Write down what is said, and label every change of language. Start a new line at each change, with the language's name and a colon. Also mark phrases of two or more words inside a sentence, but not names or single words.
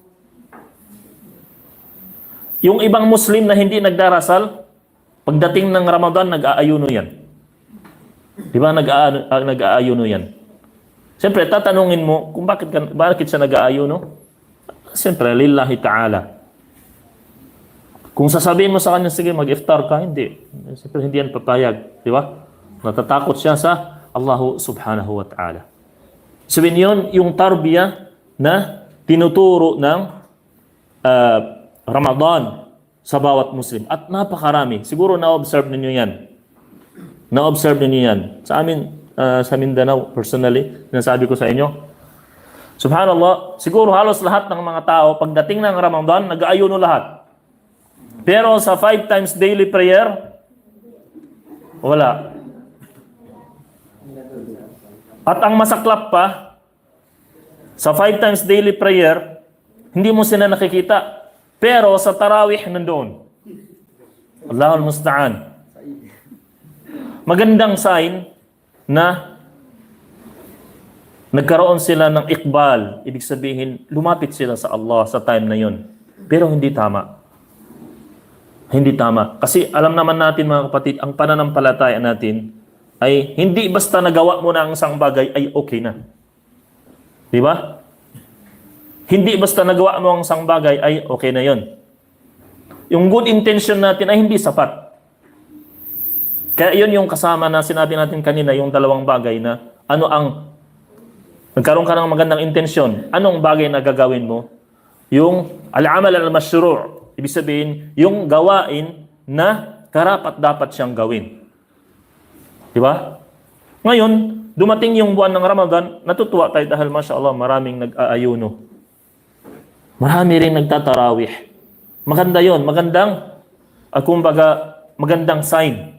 Filipino: Yung ibang Muslim na hindi nagdarasal, pagdating ng Ramadan, nag-aayuno yan. Di ba? Nag-aayuno yan. Siyempre, tatanungin mo kung bakit siya nag-aayuno? Siyempre,
Arabic: لله تعالى.
Filipino: Kung sasabihin mo sa kanya, sige, mag-iftar ka, hindi. Siyempre, hindi yan papayag. Di ba? Natatakot siya sa
Arabic: الله سبحانه وتعالى.
Filipino: Sabihin yun, yung tarbiyah na tinuturo ng Ramadan sa bawat Muslim. At napakarami. Siguro na-observe ninyo yan. Na-observe ninyo yan. Sa amin, sa Mindanao, personally, sinasabi ko sa inyo, subhanallah, siguro halos lahat ng mga tao, pagdating ng Ramadan, nag-aayuno lahat. Pero sa 5
English: times daily prayer,
Filipino: wala. At ang masaklap pa, sa 5
English: times daily prayer,
Filipino: hindi mo sila nakikita. Pero sa tarawih, nandoon.
Arabic: الله المستعان.
Filipino: Magandang sign na nagkaroon sila ng iqbal. Ibig sabihin, lumapit sila sa Allah sa time na yun. Pero hindi tama. Hindi tama. Kasi alam naman natin mga kapatid, ang pananampalataya natin ay hindi basta nagawa mo na ang isang bagay ay okay na. Di ba? Hindi basta nagawa mo ang isang bagay ay okay na yon. Yung
English: good intention
Filipino: natin ay hindi sapat. Kaya yun yung kasama na sinabi natin kanina, yung dalawang bagay na ano ang nagkaroon ka ng magandang intensyon. Anong bagay na gagawin mo?
Arabic: Yung العمل المشروع'.
Filipino: Ibig sabihin, yung gawain na karapat dapat siyang gawin. Di ba? Ngayon, dumating yung buwan ng Ramadan, natutuwa tayo dahil mashallah maraming nag-aayuno. Marami rin nagtatarawih. Maganda yon, magandang, kumbaga, magandang sign.